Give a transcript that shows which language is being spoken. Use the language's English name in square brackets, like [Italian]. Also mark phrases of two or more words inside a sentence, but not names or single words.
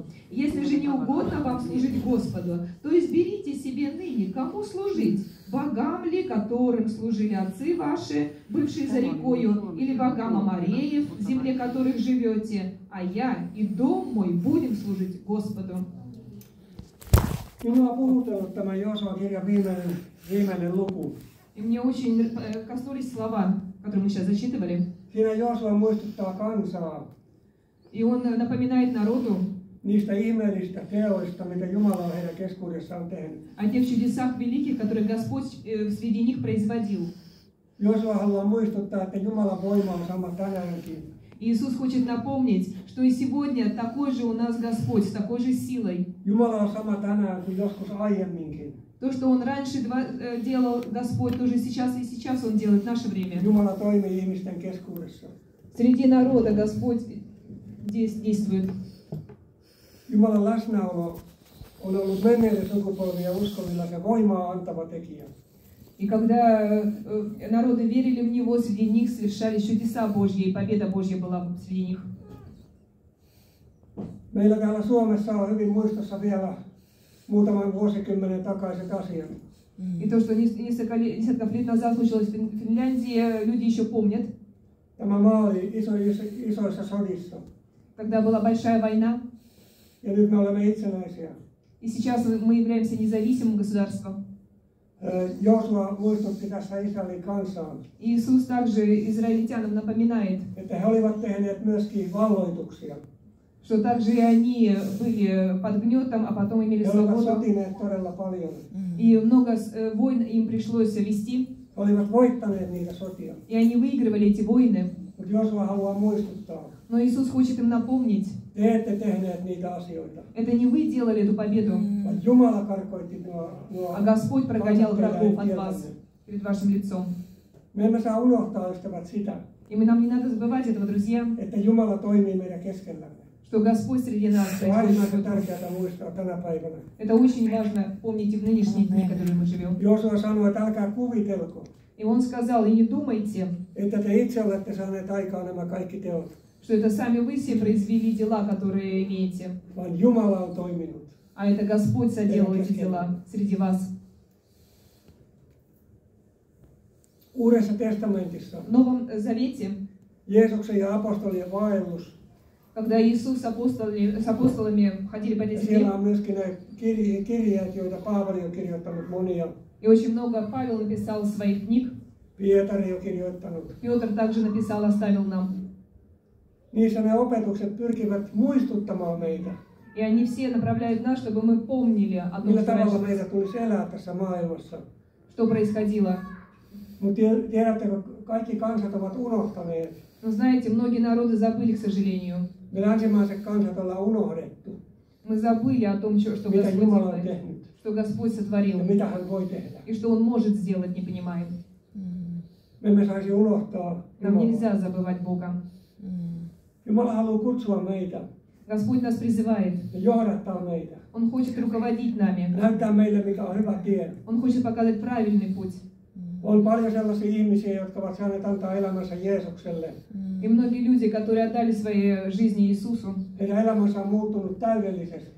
[Russian] Если же не угодно вам служить Господу, то изберите себе ныне, кому служить, богам ли, которым служили отцы ваши, бывшие за рекою, или богам Амореев, в земле которых живете, а я и дом мой будем служить Господу. [Finnish] Minua on puhuttanut tämä Joosuan kirjan viimeinen luku. [Russian] И мне очень коснулись слова, которые мы сейчас зачитывали. [Finnish] Siinä Joosua muistuttaa kansaa [Russian] И он напоминает народу [Finnish] niistä ihmeellisistä teoista, mitä Jumala on heidän keskuudessaan tehnyt. [Russian] о тех чудесах великих, которые Господь среди них производил. [Finnish] Joosua haluaa muistuttaa, että Jumalan voima on sama tänäänkin. [Russian] Иисус хочет напомнить, что и сегодня такой же у нас Господь, с такой же силой. [Finnish] Jumala on sama tänään kuin joskus aiemminkin. [Russian] То, что Он раньше делал Господь, тоже сейчас и сейчас Он делает в наше время. [Finnish] Jumala toimii ihmisten keskuudessa. [Russian] Среди народа Господь действует. [Finnish] Jumalan läsnäolo on ollut menneiden sukupolvien uskovilla se voimaa antava tekijä. [Russian] И когда народы верили в Него, среди них совершались чудеса Божьи, и победа Божья была среди них. [Finnish] Meillä täällä Suomessa on hyvin muistossa vielä muutaman vuosikymmenen takaiset asiat. [Russian] И то, что несколько лет назад случилось в Финляндии, люди еще помнят. [Finnish] Tämä maa oli isoissa sodissa. [Russian] Когда была большая война. [Finnish] Ja nyt me olemme itsenäisiä. [Russian] И сейчас мы являемся независимым государством. [Finnish] Joosua muistutti tässä Israelin kansaan. [Russian] Иисус также израильтянам напоминает, [Finnish] että he olivat tehneet myöskin valloituksia. [Russian] что также и они были под гнетом, а потом имели [Finnish] He olivat [Russian] свободу. [Finnish] sotineet todella paljon. [Russian] И много войн им пришлось вести. [Finnish] He olivat voittaneet niitä sotia. [Russian] И они выигрывали эти войны. [Finnish] Mutta Joosua haluaa muistuttaa. [Russian] Но Иисус хочет им напомнить, [Finnish] Te ette tehneet niitä asioita. [Russian] это не вы делали эту победу, [Finnish] Vaan Jumala karkoitti nuo [Russian] а Господь прогонял врагов от [Finnish] kansat [Russian] вас [Finnish] teidän [Russian] перед вашим лицом. [Finnish] Me emme saa unohtaa, ystävät, sitä, [Russian] И нам не надо забывать этого, друзья, [Finnish] että Jumala toimii meidän keskellämme. [Russian] что Господь среди нас. [Finnish] Se on äärimmäisen tärkeää muistaa tänä päivänä. [Russian] Это очень важно помнить и в нынешние дни, в которые мы живем. [Finnish] Joosua sanoi, että älkää kuvitelko, [Russian] И он сказал, и не думайте, [Finnish] että te itse olette saaneet aikaan nämä kaikki teot, [Russian] что это сами вы все произвели дела, которые имеете, [Finnish] vaan Jumala on toiminut. [Russian] а это Господь соделал эти дела среди вас. [Finnish] Uudessa testamentissa [Russian] В Новом Завете, [Finnish] Jeesuksen ja apostolien vaellus, [Russian] когда Иисус с апостолами ходили по этой [Finnish] ja siellä [Russian] земле, [Finnish] on myöskin ne kirjeet, joita Paavali on kirjoittanut monia, [Russian] и очень много Павел написал своих книг, [Finnish] Pietari on kirjoittanut. [Russian] Петр также написал, оставил нам. [Finnish] Niissä ne opetukset pyrkivät muistuttamaan meitä, [Russian] И они все направляют нас, чтобы мы помнили о том, [Finnish] millä [Russian] что, [Finnish] tavalla [Russian] раньше- [Finnish] meitä tulisi elää tässä maailmassa. [Russian] что происходило. [Finnish] Mutta tiedättekö, kaikki kansat ovat unohtaneet. [Russian] Но знаете, многие народы забыли, к сожалению. [Finnish] Me länsimaiset kansat ollaan unohdettu, [Russian] Мы забыли о том, что [Finnish] mitä [Russian] Господь [Finnish] Jumala on [Russian] делает, [Finnish] tehnyt [Russian] что Господь [Finnish] ja [Russian] сотворил, [Finnish] mitä hän voi tehdä. [Russian] и что Он может сделать, не понимаем. [Finnish] Me emme saisi unohtaa [Russian] Нам [Finnish] Jumalaa. [Russian] нельзя забывать Бога. [Finnish] Jumala haluaa kutsua meitä [Russian] Господь нас призывает. [Finnish] ja johdattaa meitä. [Russian] Он хочет руководить нами. [Finnish] Näyttää meille, mikä on hyvä tie. [Russian] Он хочет показать правильный путь. [Finnish] On paljon sellaisia ihmisiä, jotka ovat saaneet antaa elämänsä Jeesukselle. [Russian] И многие люди, которые отдали свои жизни Иисусу, [Finnish] Heidän elämänsä on muuttunut täydellisesti.